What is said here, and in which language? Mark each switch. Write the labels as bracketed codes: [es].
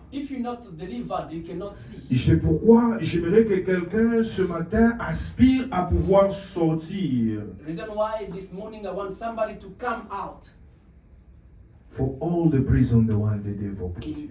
[en] If you're not delivered, you cannot see. [fr] Et c'est pourquoi j'aimerais que quelqu'un ce matin aspire à pouvoir sortir [en] The reason why this morning I want somebody to come out for all the prison the one the devil put you.